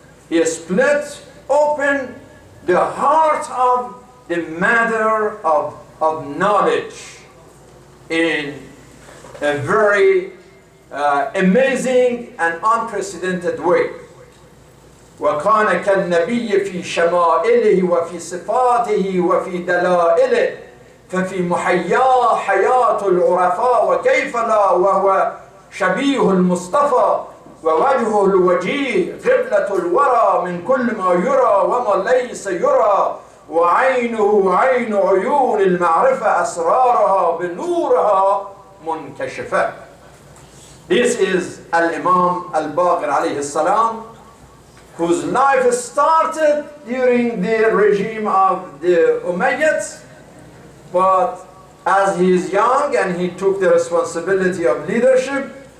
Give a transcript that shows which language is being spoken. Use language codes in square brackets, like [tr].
[en] He split open the heart of the matter of knowledge in a very amazing and unprecedented way. [ar] وكان كالنبي في شمائله وفي صفاته وفي دلائله ففي محياه حياة العرفاء وكيف لا وهو شبيه المصطفى ووجهه الوجيه قبلة الورى من كل ما يرى وما ليس يرى وعينه عين عيون المعرفة أسرارها بنورها منكشفة. [en] This is Al-Imam Al-Baqir alayhi salam, whose life started during the regime of the Umayyads, but as he is young and he took the responsibility of leadership,